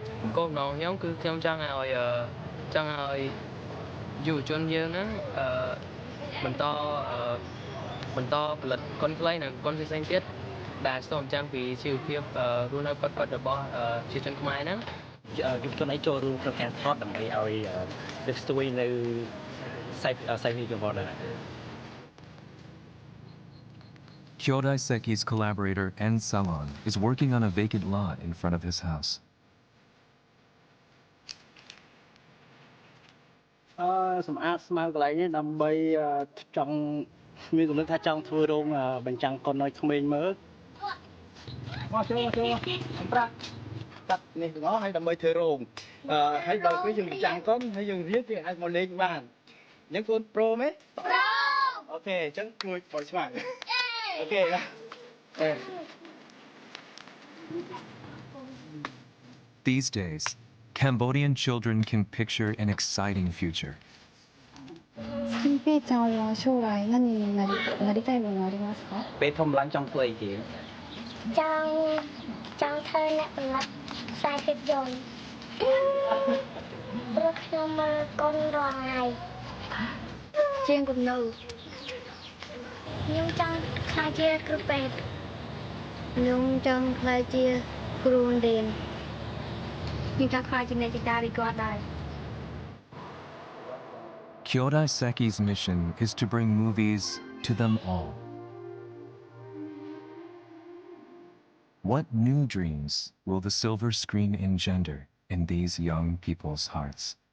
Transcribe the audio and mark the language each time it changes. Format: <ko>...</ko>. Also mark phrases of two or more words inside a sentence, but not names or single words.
<km>គោលបំណងខ្ញុំគឺខ្ញុំចង់ឲ្យយុវជនយើងហ្នឹងបន្តផលិតកុនខ្លីនិងកុនផ្សេងៗទៀតដែលឆ្លុះបញ្ចាំងពីជីវភាពរស់នៅពិតៗរបស់ជាជនខ្មែរហ្នឹង យុវជនឯងចូលរួមក្នុងការថតដើម្បីឲ្យលើកស្ទួយនៅខ្សែភាពយន្តដែរ</km> <en>Kyodai Seki's collaborator En Salon is working on a vacant lot in front of his house.</en> <km>សម្អាតស្មៅកន្លែងនេះដើម្បីចង់មានគំនិតថាចង់ធ្វើរោងបញ្ចាំងកុនឲ្យក្មេងមើលមកចូលអំប្រាក់កាត់នេះទាំងអស់ហើយដើម្បីធ្វើរោងហើយដល់ពេលយើងបញ្ចាំងកុនហើយយើងរៀនយើងអាចមកលេងបានអញ្ចឹងកូនប្រូមែនប្រូអូខេអញ្ចឹងជួយបោះស្មៅអូខេណា</km> <en>These days, Cambodian children can picture an exciting future.</en> <ja>ペイちゃんは将来何になりたいものありますか？</ja> <km>ពេលធំឡើងចង់ធ្វើអីគេ ចង់ធ្វើអ្នកផលិតខ្សែភាពយន្តព្រោះខ្ញុំមើលកុនរាល់ថ្ងៃជាងគំនូរខ្ញុំចង់ខ្លាចជាគ្រូពេទ្យខ្ញុំចង់ខ្លាចជាគ្រូរៀនខ្ញុំចង់ខ្លាចជាអ្នកតារីគាត់ដែរ</km> <en>Kyodai Seki's mission is to bring movies to them all. What new dreams will the silver screen engender in these young people's hearts?</en>